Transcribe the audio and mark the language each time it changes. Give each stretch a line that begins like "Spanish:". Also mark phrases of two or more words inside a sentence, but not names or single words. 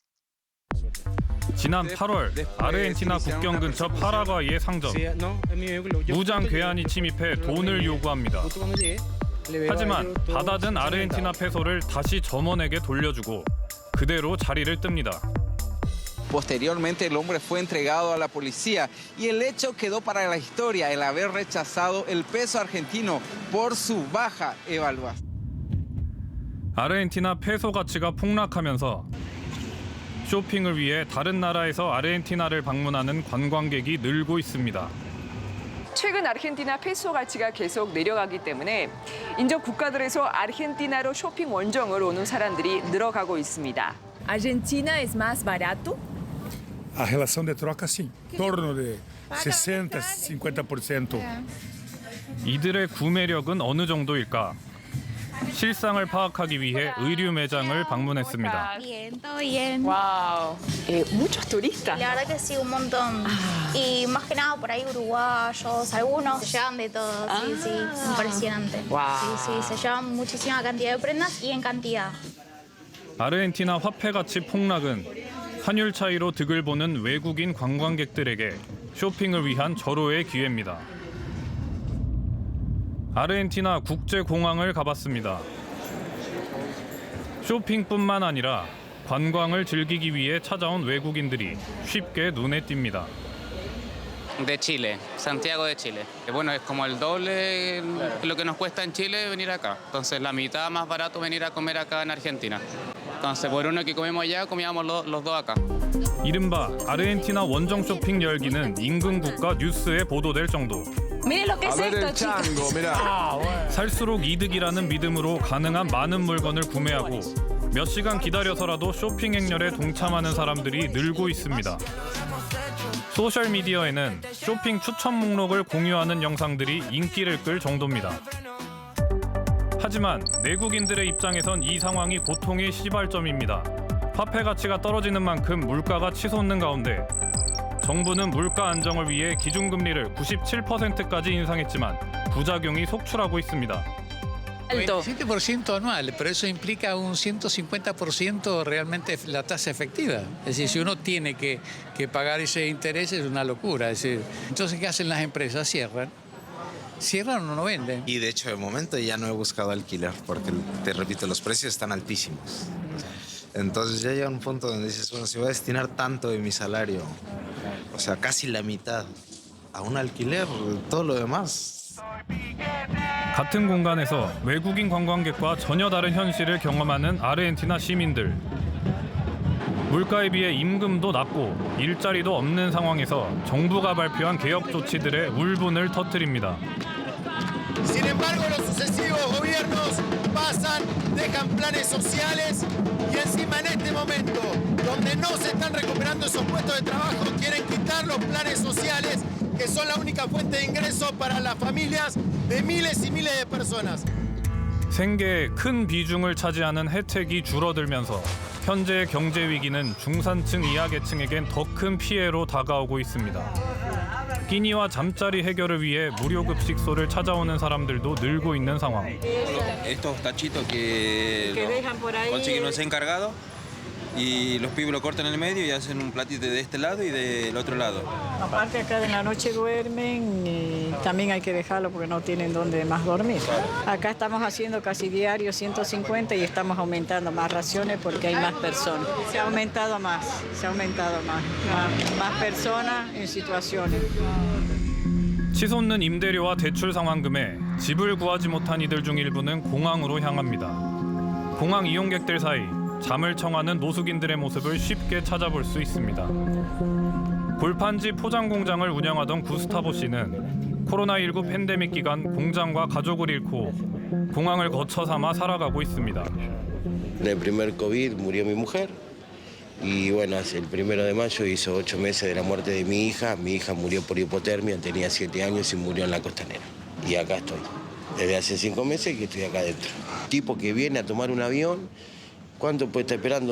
Korean: 지난 8월 아르헨티나 국경 근처 파라과이의 상점. 무장 괴한이 침입해 돈을 요구합니다. 하지만 받아든 아르헨티나 페소를 다시 점원에게 돌려주고 그대로 자리를 뜹니다.
Spanish: Posteriormente el hombre fue entregado a la policía y el hecho quedó para la historia el haber rechazado el peso argentino por su baja evaluación.
Korean: 아르헨티나 페소 가치가 폭락하면서 쇼핑을 위해 다른 나라에서 아르헨티나를 방문하는 관광객이 늘고 있습니다. 최근 아르헨티나 페소 가치가 계속 내려가기 때문에 인접 국가들에서 아르헨티나로 쇼핑 원정을 오는 사람들이 늘어가고 있습니다.
Spanish: Argentina es más barato?
Portuguese: A relação de troca, sim. Em torno de 60%, 50%.
Korean: 이들의 구매력은 어느 정도일까? 실상을 파악하기 위해 의류 매장을 방문했습니다.
Spanish: Bien, todo bien. 와우, muchos turistas. La verdad que sí, un montón. Y más que nada por ahí uruguayos, algunos se llevan de todo. Sí, sí, impresionante. Wow. Sí, sí, se llevan muchísima cantidad de prendas y en cantidad.
Korean: 아르헨티나 화폐 가치 폭락은 환율 차이로 득을 보는 외국인 관광객들에게 쇼핑을 위한 절호의 기회입니다. 아르헨티나 국제공항을 가봤습니다. 쇼핑뿐만 아니라 관광을 즐기기 위해 찾아온 외국인들이 쉽게 눈에 띕니다.
Spanish: De Chile, Santiago de Chile. Bueno, es como el doble de lo que nos cuesta en Chile venir acá. Entonces, la mitad más barato venir a comer acá en Argentina. Entonces, por uno que comemos allá, comíamos los dos acá.
Korean: 이른바 아르헨티나 원정 쇼핑 열기는 인근 국가 뉴스에 보도될 정도.
Spanish: Miren lo que es esto, chicos.
Korean: 살수록 이득이라는 믿음으로 가능한 많은 물건을 구매하고 몇 시간 기다려서라도 쇼핑 행렬에 동참하는 사람들이 늘고 있습니다. 소셜미디어에는 쇼핑 추천 목록을 공유하는 영상들이 인기를 끌 정도입니다. 하지만 내국인들의 입장에선 이 상황이 고통의 시발점입니다. 화폐 가치가 떨어지는 만큼 물가가 치솟는 가운데 정부는 물가 안정을 위해 기준금리를 97%까지 인상했지만 부작용이 속출하고 있습니다.
Spanish: 27% anual, pero eso implica un 150% realmente la tasa efectiva. Es decir, si uno tiene que pagar ese interés es una locura. Es decir, entonces, ¿qué hacen las empresas? Cierran o no venden. Y de hecho, de momento ya no he buscado alquiler porque, te repito, los precios están altísimos. Entonces ya llega un punto donde dices, bueno, si voy a destinar tanto de mi salario, o sea, casi la mitad, a un alquiler, todo lo demás.
Korean: 같은 공간에서 외국인 관광객과 전혀 다른 현실을 경험하는 아르헨티나 시민들. 물가에 비해 임금도 낮고 일자리도 없는 상황에서 정부가 발표한 개혁 조치들의 울분을 터뜨립니다.
Spanish: Sin embargo, los sucesivos gobiernos pasan, dejan planes sociales y encima en este momento, donde no se están recuperando esos puestos de trabajo, quieren quitar los planes sociales que son la única fuente de ingreso para las familias de miles y miles de personas.
Korean: 생계의 큰 비중을 차지하는 혜택이 줄어들면서 현재의 경제 위기는 중산층 이하 계층에겐 더 큰 피해로 다가오고 있습니다. 끼니와 잠자리 해결을 위해 무료 급식소를 찾아오는 사람들도 늘고 있는 상황.
Spanish: Estos tachitos que consiguen los encargados y los pibes lo cortan en el medio y hacen un platito de este lado y del otro lado. Aparte acá en la noche duermen y también hay que dejarlo porque no tienen dónde más dormir. Acá estamos haciendo casi diario 150 y estamos aumentando más raciones porque hay más personas. Se ha aumentado más. Más personas en situaciones.
Korean: 치솟는 임대료와 대출 상환금에 집을 구하지 못한 이들 중 일부는 공항으로 향합니다. 공항 이용객들 사이 잠을 청하는 노숙인들의 모습을 쉽게 찾아볼 수 있습니다. 골판지 포장 공장을 운영하던 구스타보 씨는 코로나19 팬데믹 기간 공장과 가족을 잃고 공항을 거처 삼아 살아가고 있습니다.
Spanish: En el primer COVID murió mi mujer y bueno, el 1 de mayo hizo 8 meses de la muerte de mi hija. Mi hija murió por hipotermia, tenía 7 años y murió en la costanera. Y acá estoy, desde hace 5 meses que estoy acá adentro. Tipo que viene a tomar un avión, ¿cuánto puede estar esperando?